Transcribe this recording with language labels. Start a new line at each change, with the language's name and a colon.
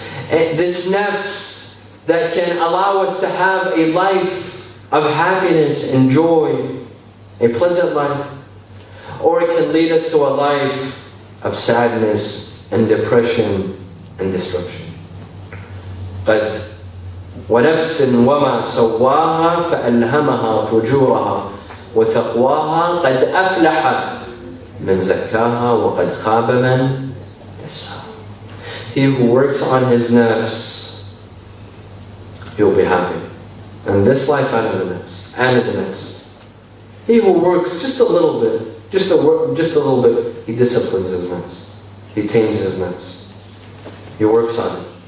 English: And this nafs that can allow us to have a life of happiness and joy, a pleasant life, or it can lead us to a life of sadness and depression and destruction.
Arabic: قد ونفس وما سواها فألهمها فجورها وتقواها قد أفلح من زكاها وقد خاب من دساها.
English: He who works on his nafs, he'll be happy. And this life and in the nafs, and in the next. He who works just a little bit, just a little bit, he disciplines his nafs. He tames his nafs. He works on it.